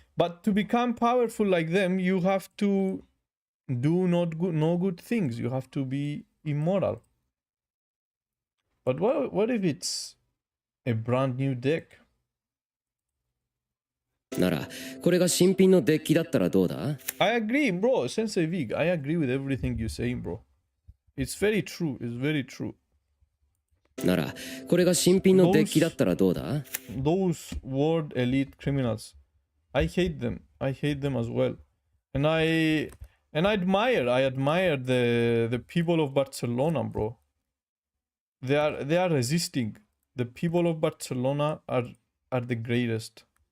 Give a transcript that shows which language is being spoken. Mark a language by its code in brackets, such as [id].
[en] But to become powerful like them, you have to do no good things. You have to be immoral. But what if it's a brand new deck? [ja] なら、これが新品のデッキだったらどうだ? [en] I agree, bro. Sensei Vig, I agree with everything you're saying, bro. It's very true. It's very true. [ja] なら、これが新品のデッキだったらどうだ? [en] Those world elite criminals, I hate them. I hate them as well. And I admire the people of Barcelona, bro. They are resisting. The people of Barcelona are the greatest.